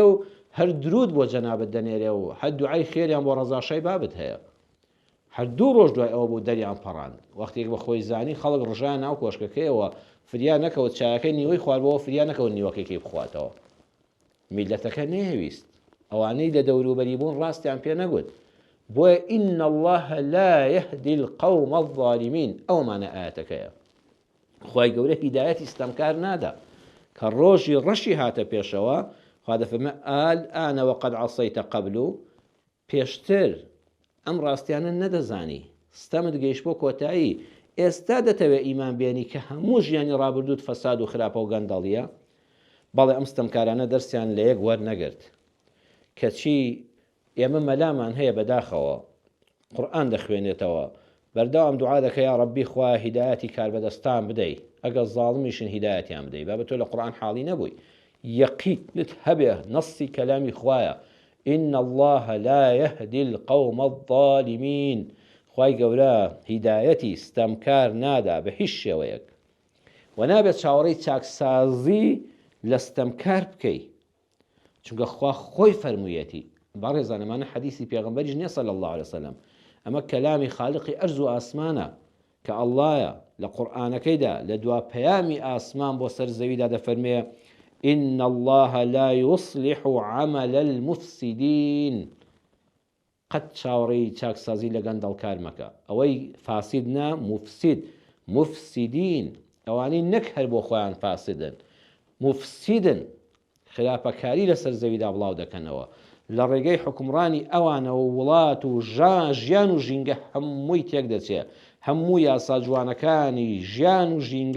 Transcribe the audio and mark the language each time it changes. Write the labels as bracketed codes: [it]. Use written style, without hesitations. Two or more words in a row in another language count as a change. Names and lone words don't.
[ckb] و هەر درود بۆ جەنابەت دەنێرێ و هەر دوعای خێریان بۆ ڕەزاشای بابت هەیە هەر 2 ڕۆژ دوای ئەوە بوو دەریان پەڕاند وەختێک بە خۆی زانی خەڵک ڕژیان ناو کۆشکەکەیەوە فریان نەکەوت چایەکەی نیوەی خواردبەوە فریان نەکەوت نیوەکەی بخواتەوە میلەتەکە نەهێویست ئەوانەی لە دەوروبەری بوون ڕاستیان پێ نەگوت بۆیە [ar] ئین الله لا يهدي القوم الظالمين [ckb] ئەومانە ئاەتەکەیە خی گەورە هیدایەتی ستەمکار نادا کە ڕۆژی ڕەشی هاتە پێشەوە خوا دەفەرمێ [ar] الآن وقد عصيت قبل [ckb] پێشتر ئەم ڕاستیانە نەدەزانی ستەمت گەیشت بۆ کۆتایی ئێستا دەتەوێت ئیمان بێنی کە هەموو ژیانی ڕابردووت فەساد و خراپە و گەندەڵیە بەڵێ ئەم ستەمکارانە دەرسیان لە یەک وەرنەگرت کەچی ئێمە مەلامان هەیە بەداخەوە قورئان دەخوێنێتەوە بەردەوام دوعا دەکە [ar] یا ڕەبی [ckb] خوا هیدایەتی کاربەدەستان بدەی ئەگەر زاڵمیشن هیدایەتیان بدەی با بە تۆ لە قورئان حاڵی نەبووی یەقینت هەبێ نەسی کەلامی خوایە [ar] إن الله لا يهدي القوم الظالمين [ckb] خوای گەورە هیدایەتی ستەمکار نادا بە هیچ شێوەیەک و نابێت چاوەڕێی چاکسازی لە ستەمکار بکەی چونکە خوا خۆی فەرموویەتی بەڕێزان ئەمانە حەدیسی پێغەمبەریش نییە [ar] صلی الله عليه وسلم [ckb] ئەمە کەلامی خالقی ئەرز و ئاسمانە کە ئەڵڵایە لە قورئانەکەیدا لە دوا پەیامی ئاسمان بۆ سەر زەویدا دەفەرمێ [ar] إن الله لا يصلح عمل المفسدين [ckb] قەت چاوەڕێی چاکسازی لە گەندەڵکار مەکە ئەوەی فاسد نا [ar] مفسد مفسدين [ckb] ئەوانەی نەک هەر بۆ خۆیان فاسدن مفسدن خراپەکاری لەسەر زەویدا بڵاو دەکەنەوە لە ڕێگەی حکمڕانی ئەوانەوە وڵات و ژیان و ژینگە هەمووی تێک دەچێت هەموو یاسا جوانەکانی ژیان و ژینگە